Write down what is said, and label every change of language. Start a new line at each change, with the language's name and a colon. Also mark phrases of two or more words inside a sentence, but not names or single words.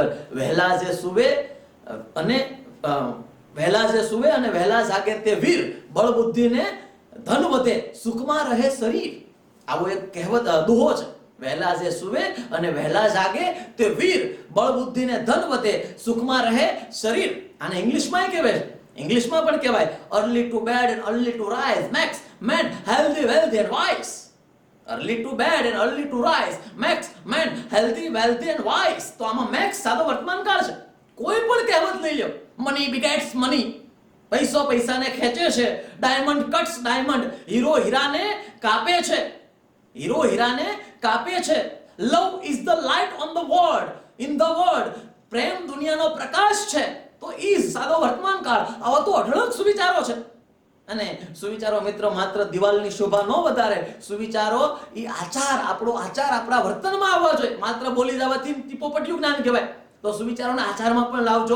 Gujarati: વહેલા જે સુવે અને વહેલા જાગે તે વીર, બળ બુદ્ધિને ધન વધે, સુખમાં રહે શરીર. આવો એક કહેવત દોહો છે. વહેલા જે સુવે અને વહેલા જાગે તે વીર, બળ બુદ્ધિને ધન વધે, સુખમાં રહે શરીર. આને ઇંગ્લિશમાં કહેવાય છે, ઇંગ્લિશમાં પણ કહેવાય
English: early to bed and early to rise makes man healthy, wealthy and wise. early to bed and early to rise makes man healthy, wealthy and wise.
Gujarati: તો આમાં makes સાદો વર્તમાન કાળ છે. કોઈ પણ કહેવત લઈ લો,
English: money begets money,
Gujarati: પૈસો પૈસાને ખેંચે છે.
English: diamond cuts diamond,
Gujarati: હીરો હીરાને કાપે છે, હીરો હીરાને કાપે છે.
English: love is the light on the world, in the world,
Gujarati: પ્રેમ દુનિયાનો પ્રકાશ છે. તો ઈ સાદો વર્તમાન કાળ. આવા તો અઢળક સુવિચારો છે. અને સુવિચારો મિત્રો માત્ર દિવાલની શોભા ન વધારે, સુવિચારો ઈ આચાર, આપણો આચાર આપણા વર્તનમાં આવવા જોઈએ. માત્ર બોલી જવાથી ટીપોપટ્યું જ્ઞાન કહેવાય. તો સુવિચારોના આચારમાં પણ લાવજો.